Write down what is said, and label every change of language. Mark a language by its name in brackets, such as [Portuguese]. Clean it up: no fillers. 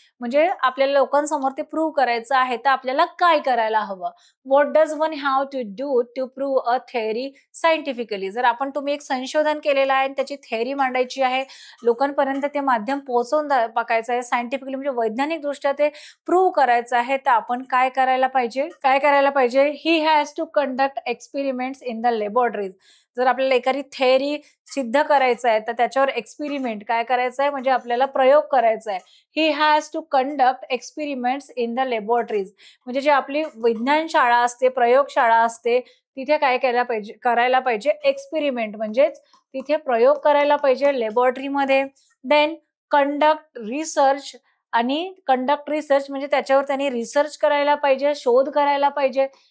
[Marathi] म्हणजे आपल्याला लोकांसमोर ते प्रूव्ह करायचं आहे, तर आपल्याला काय करायला हवं? [English] What does one have to do to prove a theory scientifically? [Marathi] जर तुम्ही एक संशोधन केलेलं आहे आणि त्याची थिअरी मांडायची आहे, लोकांपर्यंत ते माध्यम पोहोचवून टाकायचं आहे, सायंटिफिकली म्हणजे वैज्ञानिकदृष्ट्या ते प्रूव्ह करायचं आहे, तर आपण काय करायला पाहिजे? काय करायला पाहिजे? [English] He has to conduct experiments in the laboratories. [Marathi] जर आपल्याला एखादी थिअरी सिद्ध करायचं आहे, तर त्याच्यावर एक्सपेरिमेंट काय करायचं आहे? म्हणजे आपल्याला प्रयोग करायचा आहे. [English] He has to conduct experiments in the laboratories. [Marathi] म्हणजे जी आपली विज्ञान शाळा असते, प्रयोगशाळा असते, तिथे काय करायला पाहिजे एक्सपेरिमेंट, म्हणजेच तिथे प्रयोग करायला पाहिजे लॅबोरेटरीमध्ये. [English] then conduct research, [Marathi] आणि कंडक्ट रिसर्च म्हणजे त्याच्यावर त्यांनी रिसर्च करायला पाहिजे, शोध करायला पाहिजे.